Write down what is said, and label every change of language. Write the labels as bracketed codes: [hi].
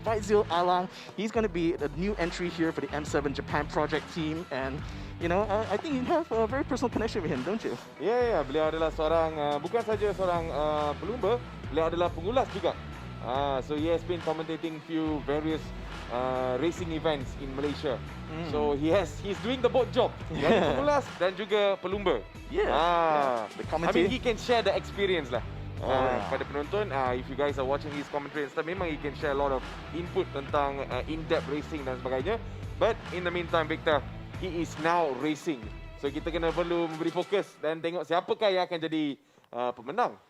[en] Faizil Alang, he's going to be a new entry here for the M7 Japan project team, and I think you have a very personal connection with him, don't you? [ms] Ya, beliau adalah seorang bukan saja seorang pelumba, beliau adalah pengulas juga. [en] So he has been commentating few various racing events in Malaysia. So he's doing the both job. [ms] Dari pengulas dan juga pelumba. [en] Yeah. The I commentary. mean he can share the experience lah. Yeah. [ms] Pada penonton, [en] if you guys are watching his commentary and stuff, [ms] memang [en] he can share a lot of input [ms] tentang [en] in-depth racing [ms] dan sebagainya. [en] But in the meantime, Victor, he is now racing. [ms] So kita kena perlu memberi fokus dan tengok siapakah yang akan jadi pemenang.